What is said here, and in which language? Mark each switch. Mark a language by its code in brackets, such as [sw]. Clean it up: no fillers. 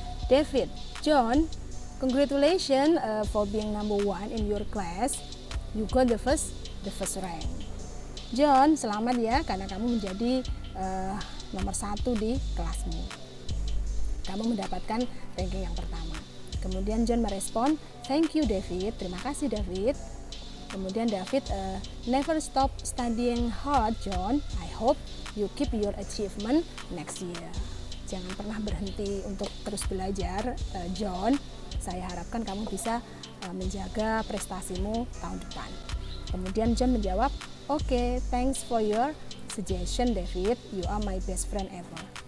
[en] David, John, congratulations for being number 1 in your class. You got the first rank. [id] John, selamat ya karena kamu menjadi nomor 1 di kelasmu. Kamu mendapatkan ranking yang pertama. Kemudian John merespon, thank you David, terima kasih David. [en] Kemudian David, never stop studying hard John, I hope you keep your achievement next year. [id] Jangan pernah berhenti untuk terus belajar John, saya harapkan kamu bisa menjaga prestasimu tahun depan. [en] Kemudian John menjawab, okay, thanks for your suggestion David, you are my best friend ever.